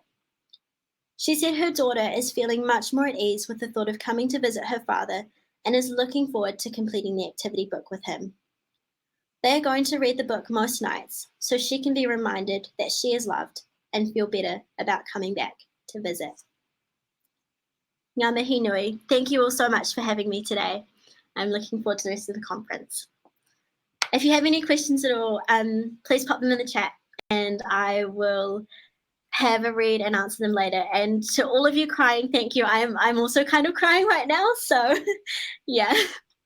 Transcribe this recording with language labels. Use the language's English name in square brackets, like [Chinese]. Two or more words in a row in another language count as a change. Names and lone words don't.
[English] She said her daughter is feeling much more at ease with the thought of coming to visit her father and is looking forward to completing the activity book with him. They are going to read the book most nights so she can be reminded that she is loved and feel better about coming back to visit. [Māori] Ngā mihi nui. [English] Thank you all so much for having me today. I'm looking forward to the rest of the conference. If you have any questions at all, please pop them in the chat and I will have a read and answer them later. And to all of you crying, thank you. I'm also kind of crying right now, so yeah.